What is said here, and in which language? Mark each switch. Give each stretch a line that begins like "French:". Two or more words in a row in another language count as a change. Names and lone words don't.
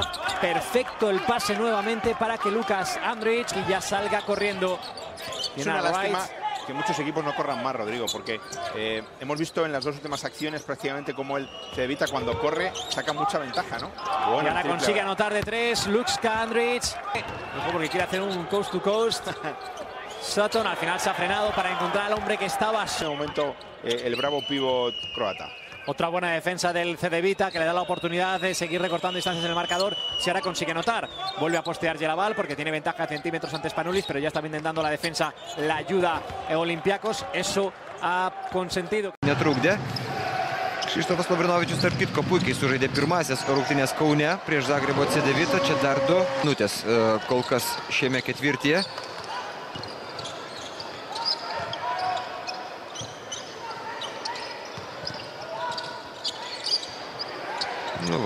Spanish: Perfecto el pase nuevamente para que Lucas Andrić y ya salga corriendo. Es una lástima que muchos equipos no corran más, Rodrigo, porque hemos visto en las dos últimas acciones prácticamente como el Cedevita cuando corre saca mucha ventaja, ¿no? Y ahora consigue anotar de 3 Luka Andrić, porque quiere hacer un
English: coast to coast.
Spanish: Sutton al final se ha frenado para encontrar al hombre que estaba. En ese momento el bravo pívot croata. Otra buena defensa del Cedevita que le da la oportunidad de seguir recortando distancias en el marcador. Si ahora consigue anotar, vuelve a postear Gelabal porque tiene ventaja de centímetros ante Spanoulis, pero ya está intentando la defensa, la ayuda Olympiacos. Eso ha consentido.
Lithuanian: Netrukdė. Krzyštofas Lavrinovičius, tarp kitko, puikiai sužaidė pirmasis rungtynės Kaune prieš Zagrebo Cedevitą. Čia dar 2 minutės kol kas šiame ketvirtyje. Nu va.